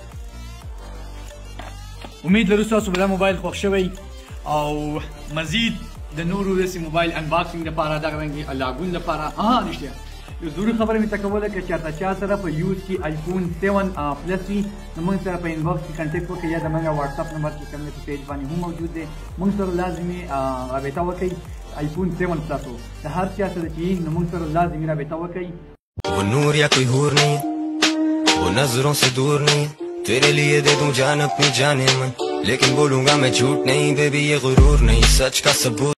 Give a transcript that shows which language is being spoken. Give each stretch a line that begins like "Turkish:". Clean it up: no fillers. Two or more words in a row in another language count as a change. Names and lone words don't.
Pashto: امید لرو ستاسو به دا موبایل خوښ شوی او مزید د نورو داسې موبایل انباکسینګ لپاره دغه رنګې لاګون لپاره رښتیا یو ضروري خبره مې ته کوله که چېرته چا سره په یوز کې آیفون 7 پلس وي نو موږ سره په انباکس کې کنټیکټ وکړئ، یا د موږ واټساپ نمبر چې کوم دی په پیج باندې هم موجود دی. موږ سره لازمي رابطه وکړئ. آیفون 7 پلس و د هر چا سره چې نو موږ سره لازمي رابطه وکړئ.
Hindi: वो नूर या कोई हूर नहीं, वो नजरों से दूर नहीं, तेरे लिए दे दूं जान अपनी जाने मन, लेकिन बोलूंगा मैं झूठ नहीं बेबी, ये गुरूर नहीं, सच का सबूत.